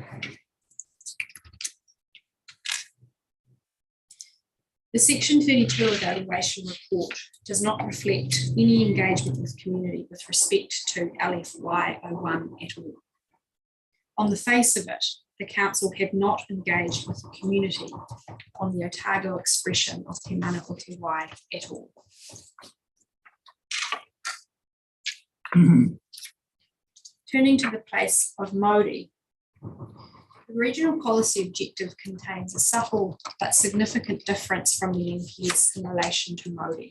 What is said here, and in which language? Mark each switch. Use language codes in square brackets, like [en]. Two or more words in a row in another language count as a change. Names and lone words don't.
[en] The Section 32 evaluation report does not reflect any engagement with community with respect to LFY01 at all. On the face of it, the Council have not engaged with the community on the Otago expression of [mi] te mana o te wai [en] at all. Turning to the place of Māori, the regional policy objective contains a subtle but significant difference from the NPS in relation to Māori.